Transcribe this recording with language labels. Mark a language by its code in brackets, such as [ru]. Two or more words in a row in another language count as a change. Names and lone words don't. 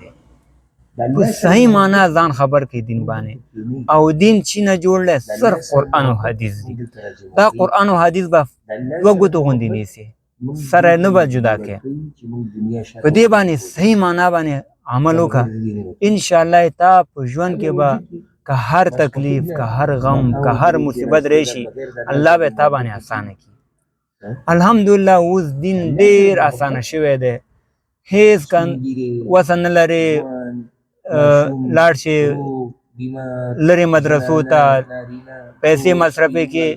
[ps] په صحیح معنا ځان خبر کړئ دین باندې. او دین چې نه جوړ دی صرف قرآن او حدیث دي. دا قرآن او حدیث به دوه ګوتو غوندې نیسي، سره نه به جدا کړئ. په دې باندې صحیح معنا باندې عمل وکړه، انشاءالله تا په ژوند کې به که هر تکلیف، که هر غم، که هر مصیبت راشي، الله به تا باندې اسانه کړي. الحمدلله اوس دین ډېر اسانه شوی دی. هېڅ وسه نه لرې لاړ شي لرې مدرسو ته پیسې مصرفې کې.